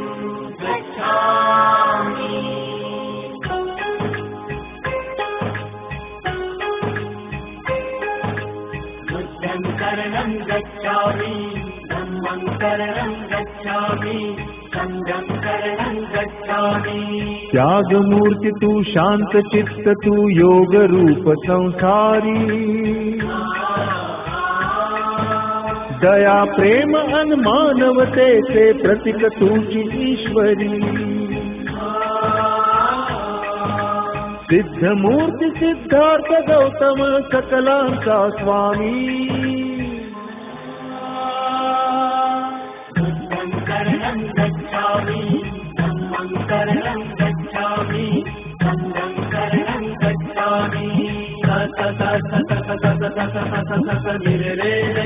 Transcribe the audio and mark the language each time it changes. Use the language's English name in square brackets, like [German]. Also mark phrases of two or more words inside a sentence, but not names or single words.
[Pali] गच्छामि बुद्धं शरणं गच्छामि धम्मं शरणं गच्छामि संघं शरणं गच्छामि। [Marathi] त्याग मूर्ति तू शांत चित्त तू योग रूप संसारी दया प्रेम अन मानवते से प्रतीक तुझी ईश्वरी सिद्ध मूर्ति सिद्धार्थ गौतम सकलांचा स्वामी [Pali] बुद्धं शरणं गच्छामि धम्मं शरणं गच्छामि संघं शरणं गच्छामि स स स स स स स स स स स स रे रे